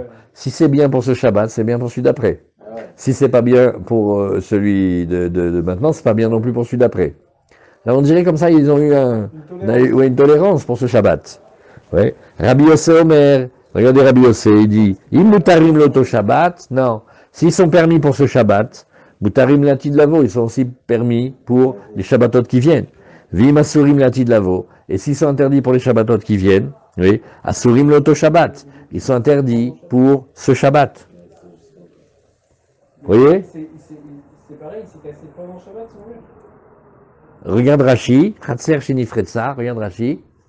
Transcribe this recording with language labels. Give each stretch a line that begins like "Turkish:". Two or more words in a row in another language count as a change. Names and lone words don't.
French: Si c'est bien pour ce Shabbat, c'est bien pour celui d'après. Si c'est pas bien pour celui de maintenant, c'est pas bien non plus pour celui d'après. Là, on dirait comme ça, ils ont eu une tolérance pour ce Shabbat. Ouais. Rabbi Yossé Omer, regardez Rabbi Yossé, il dit,
Hebrew: אם מותרים לאותו שבת,
French: non. S'ils sont permis pour ce Shabbat,
Hebrew: מותרים לעתיד לבוא,
French: ils sont aussi permis pour les Shabbatot qui viennent.
Hebrew: ואם אסורים לעתיד לבוא.
French: Et s'ils sont interdits pour les Shabbatot qui viennent, oui,
Hebrew: אסורים לאותו שבת,
French: ils sont interdits pour ce Shabbat. Vous voyez? C'est pareil, il s'est cassé pendant Shabbat, son mur. Regarde Rashi,
Hebrew: חצר שנפרצה,
French: regarde Rashi.